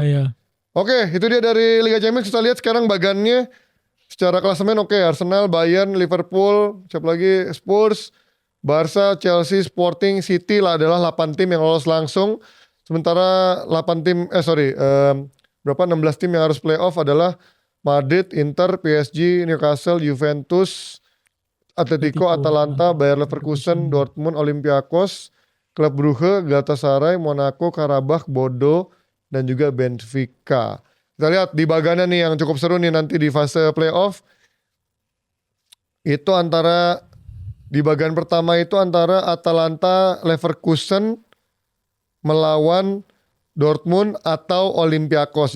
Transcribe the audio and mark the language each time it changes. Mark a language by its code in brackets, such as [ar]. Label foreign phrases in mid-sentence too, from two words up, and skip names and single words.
[id] Oke, itu dia dari Liga Champions. Kita lihat sekarang bagannya secara klasemen. Arsenal, Bayern, Liverpool, siapa lagi, Spurs, Barca, Chelsea, Sporting, City lah adalah 8 tim yang lolos langsung. Sementara 16 tim yang harus playoff adalah Madrid, Inter, PSG, Newcastle, Juventus, Atletico, Atalanta, Bayer Leverkusen, Dortmund, Olympiakos, Klub Brugge, Galatasaray, Monaco, Karabakh, Bodo, dan juga Benfica. Kita lihat di bagannya nih yang cukup seru nih nanti di fase playoff. Itu di bagian pertama itu antara Atalanta Leverkusen melawan Dortmund atau Olympiakos.